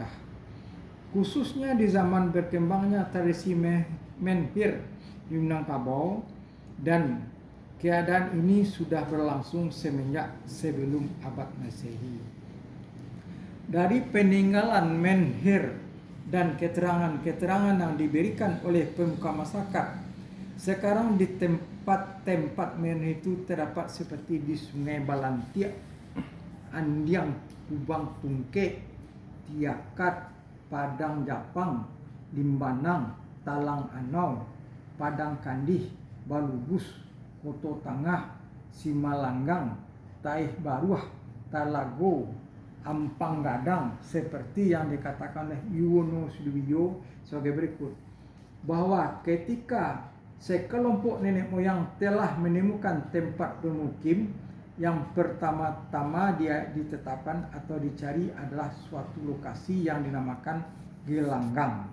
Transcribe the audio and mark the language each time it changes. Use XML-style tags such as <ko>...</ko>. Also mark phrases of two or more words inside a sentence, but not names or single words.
<id>Khususnya di zaman berkembangnya tradisi menhir di Minangkabau, dan keadaan ini sudah berlangsung semenjak sebelum abad Masehi. Dari peninggalan menhir dan keterangan-keterangan yang diberikan oleh pemuka masyarakat, sekarang di tempat-tempat menhir itu terdapat seperti di Sungai Balantiak, Andiang, Kubang Tungke, Tiakat, Padang Japang, Limbanang, Talang Anau, Padang Kandih, Balubus, Koto Tangah, Simalanggang, Taih Baruah, Talago, Ampang Gadang, seperti yang dikatakan oleh Yuwono Sudiwiyo sebagai berikut, bahwa ketika sekelompok nenek moyang telah menemukan tempat bermukim, yang pertama-tama dia ditetapkan atau dicari adalah suatu lokasi yang dinamakan gelanggang.</id>